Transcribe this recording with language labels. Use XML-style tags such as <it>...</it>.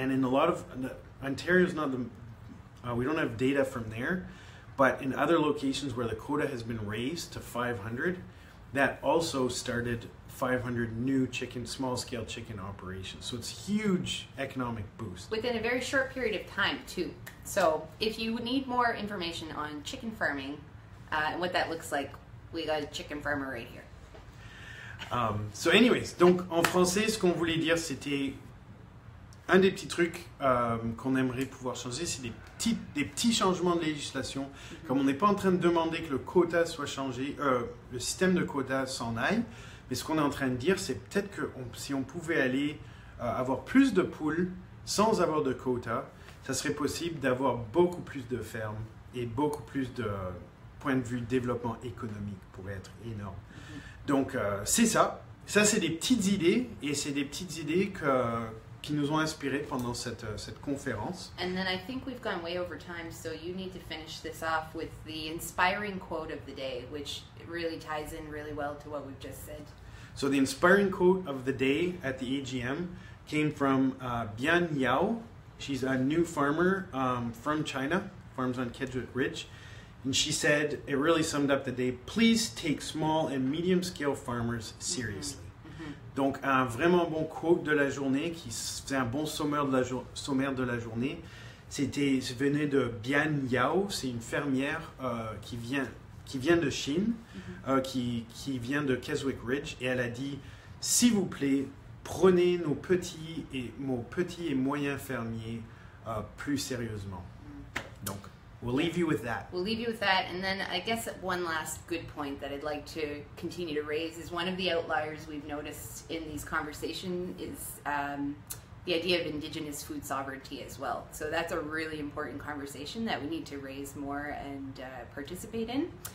<en>And in a lot of, Ontario's not the, we don't have data from there, but in other locations where the quota has been raised to 500, that also started 500 new small-scale chicken operations. So it's a huge economic boost. Within a very short period of time, too. So if you need more information on chicken farming and what that looks like, we got a chicken farmer right here. So anyways,</en> <fr>donc en français, ce qu'on voulait dire, c'était un des petits trucs qu'on aimerait pouvoir changer, c'est des petits changements de législation. Comme on n'est pas en train de demander que le quota soit changé, le système de quota s'en aille, mais ce qu'on est en train de dire, c'est peut-être que si on pouvait aller avoir plus de poules sans avoir de quota, ça serait possible d'avoir beaucoup plus de fermes et beaucoup plus de point de vue développement économique pourrait être énorme. Donc c'est ça. Ça c'est des petites idées et c'est des petites idées qui nous ont inspirés pendant cette conférence.</fr> <en>And then I think we've gone way over time, so you need to finish this off with the inspiring quote of the day, which really ties in really well to what we've just said. So the inspiring quote of the day at the AGM came from Bian Yao. She's a new farmer from China, farms on Keswick Ridge. And she said, it really summed up the day, please take small and medium scale farmers seriously.</en> <fr>Donc un vraiment bon quote de la journée, qui faisait un bon sommaire de la journée, venait de Bian Yao, c'est une fermière qui vient de Chine, qui vient de Keswick Ridge, et elle a dit, s'il vous plaît, prenez nos petits et moyens fermiers plus sérieusement.</fr> <en>Donc, we'll leave you with that. We'll leave you with that, and then I guess one last good point that I'd like to continue to raise is one of the outliers we've noticed in these conversations is the idea of Indigenous food sovereignty as well. So that's a really important conversation that we need to raise more and participate in.</en>